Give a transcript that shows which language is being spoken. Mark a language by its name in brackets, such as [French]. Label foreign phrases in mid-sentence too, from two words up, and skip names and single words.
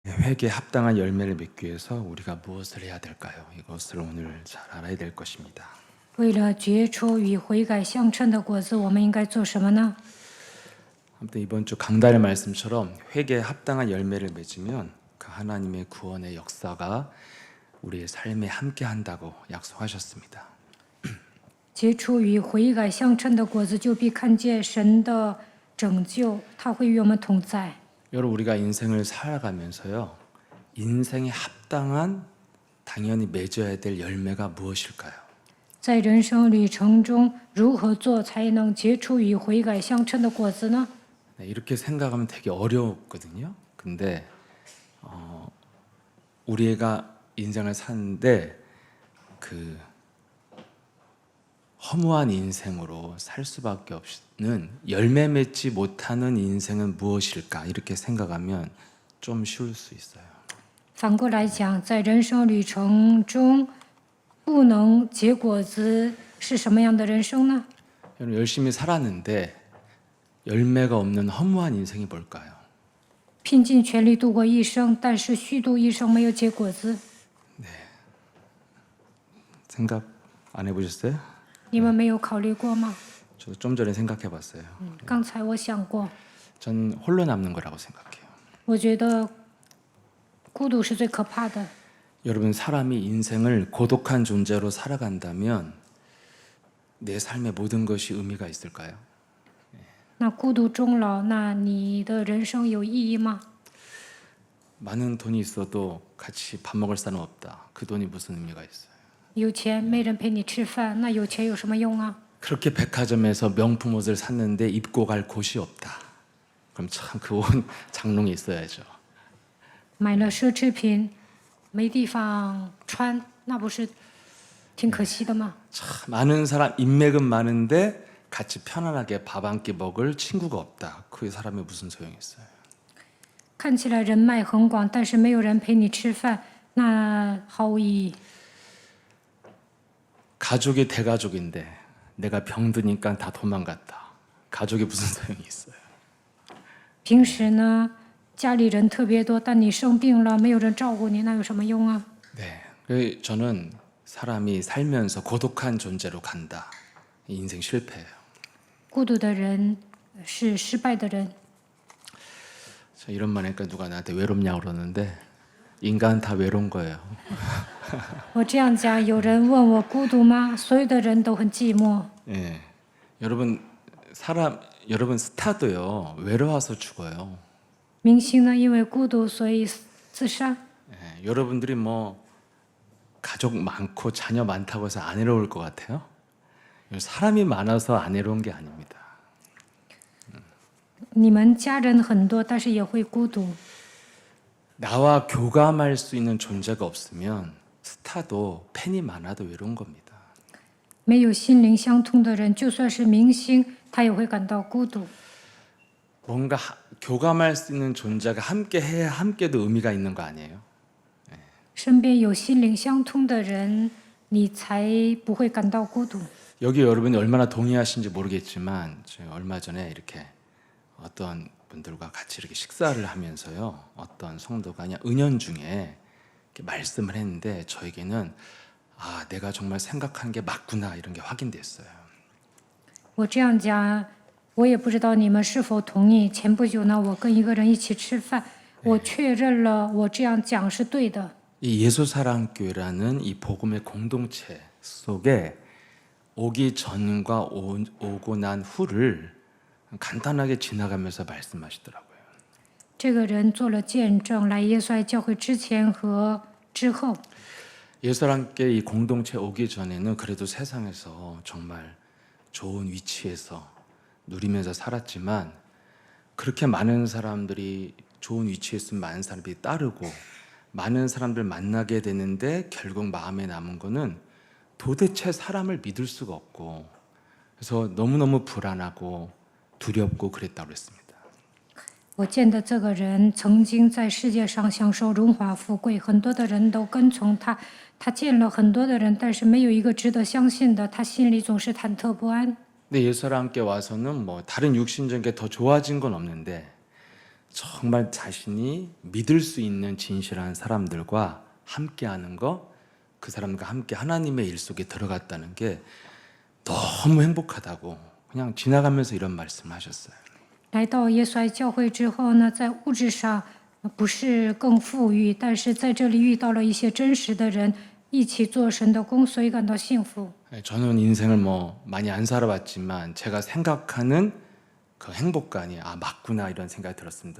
[Korean] 회개에 합당한 열매를 맺기 위해서 우리가 무엇을 해야 될까요? 이것을 오늘 잘 알아야 될 것입니다. [Chinese] 为了结出与悔改相称的果子，我们应该做什么呢？ [Korean] 아무튼 이번 주 강단의 말씀처럼 회개에 합당한 열매를 맺으면 그 하나님의 구원의 역사가 우리의 삶에 함께 한다고 약속하셨습니다. [Chinese] 结出与悔改相称的果子，就必看见神的拯救，他会与我们同在。 [Korean] 여러분 우리가 인생을 살아가면서요. 인생에 합당한 당연히 맺어야 될 열매가 무엇일까요? [Chinese] 在人生旅程中，如何做才能结出与悔改相称的果子呢？ [Korean] 네, 이렇게 생각하면 되게 어렵거든요. 근데 우리가 인생을 사는데 그 허무한 인생으로 살 수밖에 없는 열매 맺지 못하는 인생은 무엇일까 이렇게 생각하면 좀 쉬울 수 있어요. [Chinese] 反过来讲，在人生旅程中，不能结果子是什么样的人生呢？ [Korean] 여러분 열심히 살았는데 열매가 없는 허무한 인생이 뭘까요? [Chinese] 拼尽全力度过一生，但是虚度一生没有结果子， [Korean] 생각 안 해보셨어요? [Chinese] 你们没有考虑过吗？ [Korean] 저도 좀 전에 생각해봤어요. [Chinese] 刚才我想过， [Korean] 전 홀로 남는 거라고 생각해요. [Chinese] 我觉得孤独是最可怕的。 [Korean] 여러분 사람이 인생을 고독한 존재로 살아간다면 내 삶의 모든 것이 의미가 있을까요? [Chinese] 那孤独终老，那你的人生有意义吗？ [Korean] 많은 돈이 있어도 같이 밥 먹을 사람 없다. 그 돈이 무슨 의미가 있어요? [Chinese] 有钱没人陪你吃饭，那有钱有什么用啊？ [Korean] 그렇게 백화점에서 명품 옷을 샀는데 입고 갈 곳이 없다. 그럼 참 그 옷 장롱에 있어야죠. [Chinese] 买了奢侈品，没地方穿，那不是挺可惜的吗？ [Korean] 참 많은 사람 인맥은 많은데 같이 편안하게 밥 한 끼 먹을 친구가 없다. 그 사람이 무슨 소용이 있어요? [Chinese] 看起来人脉很广，但是没有人陪你吃饭，那毫无意义。 [Korean] 가족이 대가족인데 내가 병드니까 다 도망갔다. 가족이 무슨 소용이 있어요? [Chinese] 平时呢，家里人特别多，但你生病了，没有人照顾你，那有什么用啊？ [Korean] 네, 그래서 저는 사람이 살면서 고독한 존재로 간다. 인생 실패예요. [Chinese] 孤独的人是失败的人。 [Korean] 저 이런 말 하니까 누가 나한테 외롭냐고 그러는데 인간 다 외로운 거예요. [Chinese] 我这样讲，有人问我孤独吗？所有的人都很寂寞。 [Korean] 예, 여러분 스타도요 외로워서 죽어요. [Chinese] 明星呢，因为孤独，所以自杀。 [Korean] 예, 여러분들이 뭐 가족 많고 자녀 많다고 해서 안 외로울 것 같아요? 사람이 많아서 안 외로운 게 아닙니다. [Chinese] 你们家人很多，但是也会孤独。 [Korean] 나와 교감할 수 있는 존재가 없으면 스타도 팬이 많아도 외로운 겁니다. [Chinese] 没有心灵相通的人，就算是明星，他也会感到孤独。 [Korean] 뭔가 교감할 수 있는 존재가 함께 해야 함께도 의미가 있는 거 아니에요? [Chinese] 身边有心灵相通的人，你才不会感到孤独。 [Korean] 여기 여러분이 얼마나 동의하신지 모르겠지만 제가 얼마 전에 이렇게 어떤 분들과 같이 이렇게 식사를 하면서요. 어떤 성도가 그냥 은연중에 이렇게 말씀을 했는데 저에게는 아, 내가 정말 생각한 게 맞구나 이런 게 확인됐어요. [Chinese] 我这样讲，我也不知道你们是否同意。前不久呢，我跟一个人一起吃饭，我确认了我这样讲是对的。 [Korean] 이 예수사랑교회라는 이 복음의 공동체 속에 오기 전과 오고 난 후를 간단하게 지나가면서 말씀하시더라고요. [Chinese] 这个人做了见证，来耶稣爱教会之前和之后。 [Korean] 예수사랑교회 이 공동체 오기 전에는 그래도 세상에서 정말 좋은 위치에서 누리면서 살았지만 그렇게 많은 사람들이 좋은 위치에 있으면 많은 사람들이 따르고 많은 사람들 만나게 되는데 결국 마음에 남은 거는 도대체 사람을 믿을 수가 없고 그래서 너무너무 불안하고 두렵고 그랬다고 그랬습니다. [Chinese] 我见的这个人曾经在世界上享受荣华富贵，很多的人都跟从他，他见了很多的人，但是没有一个值得相信的，他心里总是忐忑不安。 [Korean] 근데 예수랑 함께 와서는 뭐 다른 육신적인 게 더 좋아진 건 없는데 정말 자신이 믿을 수 있는 진실한 사람들과 함께하는 거, 그 사람과 함께 하나님의 일 속에 들어갔다는 게 너무 행복하다고 그냥 지나가면서 이런 말씀을 하셨어요. [Chinese] 来到耶稣爱教会之后呢，在物质上不是更富裕，但是在这里遇到了一些真实的人，一起做神的工，所以感到幸福。 [Korean] 저는 인생을 뭐 많이 안 살아봤지만 제가 생각하는 그 행복감이 맞구나 이런 생각이 들었습니다.